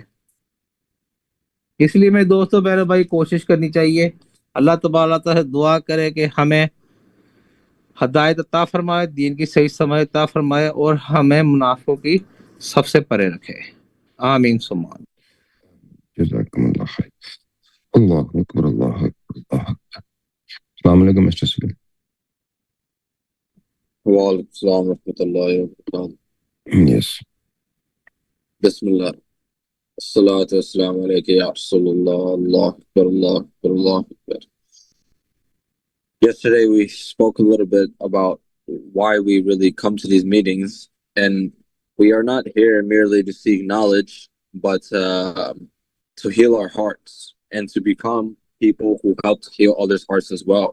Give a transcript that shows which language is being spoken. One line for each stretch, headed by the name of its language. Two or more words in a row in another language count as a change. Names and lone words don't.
Urdu: اس لیے میں دوستوں بہنوں بھائی کوشش کرنی چاہیے، اللہ تبارک تعالیٰ سے دعا کرے کہ ہمیں ہدایت عطا فرمائے، دین کی صحیح سمجھ عطا فرمائے، اور ہمیں منافقوں کی سب سے پرے رکھے.
Arabic: آمین ثم آمین. جزاکم اللہ خیر. اللہ اکبر، اللہ اکبر، اللہ اکبر. السلام علیکم مسٹر سلیم. وعلیکم السلام ورحمۃ اللہ وبرکاتہ.
English: یس.
Arabic: Bismillah. الصلاة والسلام عليك يا رسول الله. الله أكبر، الله أكبر، الله أكبر.
English: Yesterday we spoke a little bit about why we really come to these meetings, and we are not here merely to seek knowledge, but to heal our hearts and to become people who help to heal others' hearts as well.